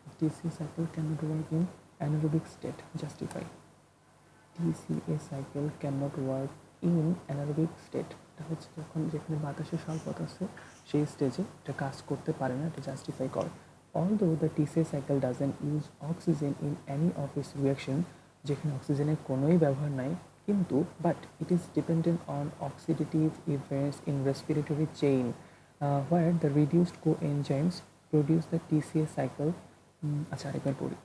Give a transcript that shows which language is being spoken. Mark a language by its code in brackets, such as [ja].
[en] TCA cycle cannot work in anaerobic state, justify। TCA cycle cannot work in anaerobic state, [bn] এটা হচ্ছে যখন যেখানে বাতাসে স্বল্পতা আছে সেই স্টেজে এটা কাজ করতে পারে না, এটা জাস্টিফাই করে। [en] Although the TCA cycle doesn't use oxygen in any of its reaction, [bn] যেখানে অক্সিজেনের কোনোই ব্যবহার নাই, কিন্তু [en] but it is dependent on oxidative events in respiratory chain where the reduced coenzymes produce the TCA cycle। [bn] আচ্ছা, আরেকবার পড়ি।